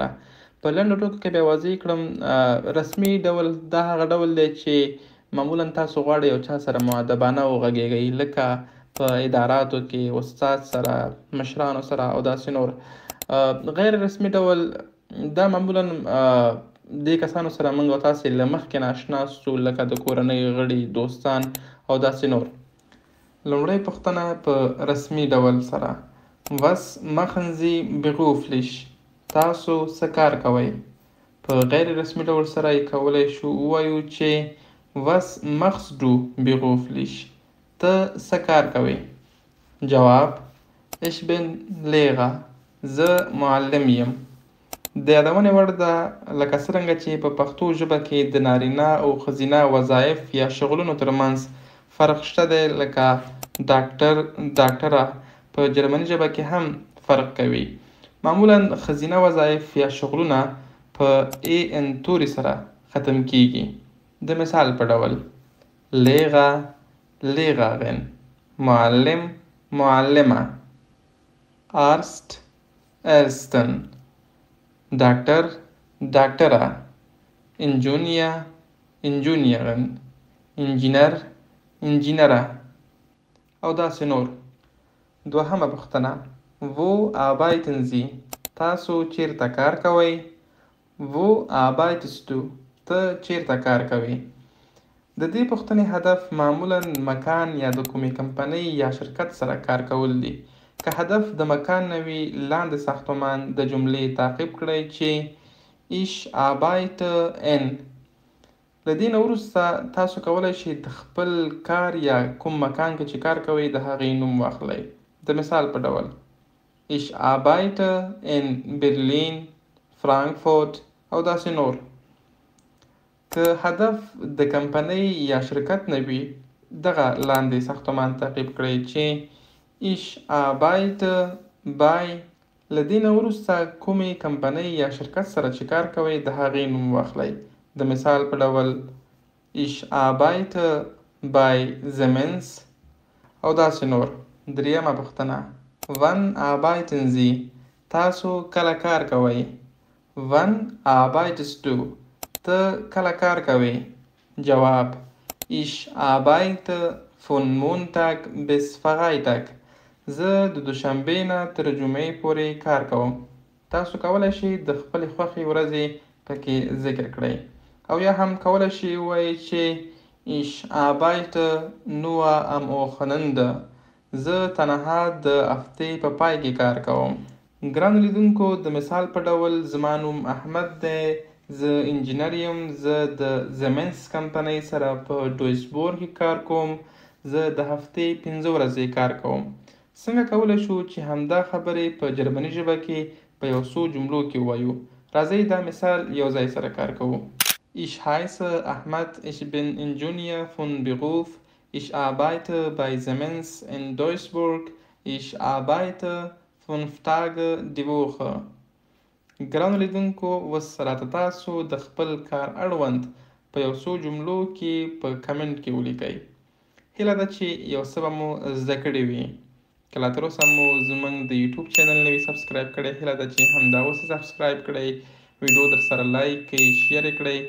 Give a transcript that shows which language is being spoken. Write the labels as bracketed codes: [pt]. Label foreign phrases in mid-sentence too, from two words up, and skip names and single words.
[ps] په لنډو ټکو کې بیا واضح کړم، رسمي ډول دا هغه ډول دی چې معمولا تاسو غواړئ یو چا سره مؤدبانه وغږیږئ، لکه په اداراتو کې استاد سره، مشرانو سره او داسې نور. غیر رسمي ډول دا معمولا دې کسانو سره موږ او تاسې له مخکې نه اشنا سو، لکه د کورنۍ غړي، دوستان او داسې نور. لومړی پوښتنه په رسمي ډول سره: [de] Was machen Sie beruflich؟ [ps] تاسو څه کار کوئ؟ په غیر رسمي ډول سره یې کولی شو ووایو چې [de] Was machst du beruflich؟ [ps] ته څه کار کوئ؟ جواب: [de] Ich bin Lehrer. [ps] زه معلم یم. د یادونې وړ ده لکه څرنګه چې په پښتو ژبه کې د نارینه او ښځینه وظایف یا شغلونو ترمنځ فرق شته دی، لکه ډاکټر، ډاکټره په جرمني ژبه کې هم فرق کوي. معمولا ښځینه وظایف یا شغلونه په ان توري سره ختم کیږي. د مثال په ډول: [de] Lehrer، Lehrerin، [ps] معلم، معلمه، [de] Arzt، Ärztin، [ps] ډاکټر، ډاکټره، [de] Ingenieur، Ingenieurin، [ps] انجینر، انجینره او داسې نور. دوهمه پوښتنه: [de] Wo arbeiten Sie؟ [ps] تاسو چیرته کار کوئ؟ [de] Wo arbeitest du؟ [ps] ته چیرته کار کوې؟ د دې پوښتنې هدف معمولا مکان یا د کومې کمپنۍ یا شرکت سره کار کول دي. که هدف د مکان نه وي، لاندې ساختمان د جملې تعقیب کړئ چې [de] Ich arbeite in. [ps] له دې نه وروسته تاسو کولی شئ د خپل کار یا کوم مکان کې چې کار کوئ د هغې نوم واخلئ. د مثال په ډول: [de] Ich arbeite in Berlin، [ps] فرانکفورت او داسې نور. که هدف د کمپنۍ یا شرکت نه وي، دغه لاندې ساختمان تعقیب کړئ چې [de] Ich arbeite bei. [ps] له دې نه وروسته کومې کمپنۍ یا شرکت سره چې کار کوئ د هغې نوم واخلئ. د مثال په ډول: [de] Ich arbeite bei Siemens [ps] او داسې نور. دریمه پوښتنه: [de] Wann arbeiten Sie؟ [ps] تاسو کله کار کوئ؟ [de] Wann arbeitest du؟ [ps] ته کله کار کوې؟ جواب: [de] Ich arbeite von Montag bis Freitag. [ps] زه د دوشنبې نه تر جمعې پورې کار کوم. تاسو کولی شئ د خپلې خوښې ورځې پکې ذکر کړئ، او یا هم کولی شئ ووایئ چې [de] Ich arbeite nur am Wochenende. [ps] زه تنها د هفتې په پای کې کار کوم. ګرانو لیدونکو، د مثال په ډول زما نوم احمد دی، زه انجینر یم، زه د زمنس کمپنۍ سره په دویسبورګ کې کار کوم، زه د هفتې 5 ورځې کار کوم. څنګه کولی شو چې همدا خبرې په جرمني ژبه کې په یو څو جملو کې ووایو؟ راځئ دا مثال یو ځای سره کار کوو. [de] Ich heiße Ahmad, ich bin Ingenieur von Beruf, ich arbeite bei Siemens in Duisburg, ich arbeite 5 Tage die Woche. [ps] ګرانو لیدونکو، اوس راته تاسو د خپل کار اړوند په یو څو جملو کې په کمنټ کې ولیکئ. هیله ده چې یو څه به مو زده کړي وي. که لا تر اوسه مو زموږ د یوټیوب چینل نه وي سبسکرایب کړی، هیله ده چې همدا اوس سبسکرایب کړئ، ویډیو در سره لایک کړئ، شیر یې کړئ.